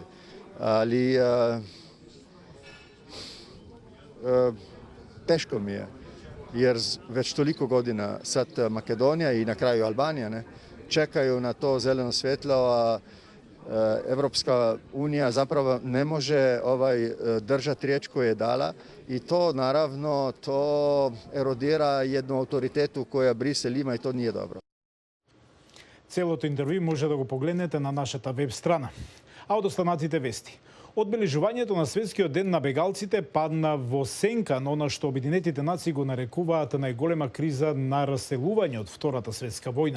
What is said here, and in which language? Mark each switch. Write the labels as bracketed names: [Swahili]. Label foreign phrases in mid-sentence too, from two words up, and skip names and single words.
[Serbian] Ali teško mi je, jer već toliko godina sad Makedonija i na kraju Albanija čekaju na to zeleno svjetlo, a Evropska unija zapravo ne može držati riječ koju je dala i to naravno to erodira jednu autoritetu koja Brisel ima i to nije dobro. [Macedonian] Целото интервју може да го погледнете на нашата веб страна. А од останатите вести. Одбележувањето на Светскиот ден на бегалците падна во сенка на она што Обединетите нации го нарекуваат најголема криза на раселување од Втората светска војна.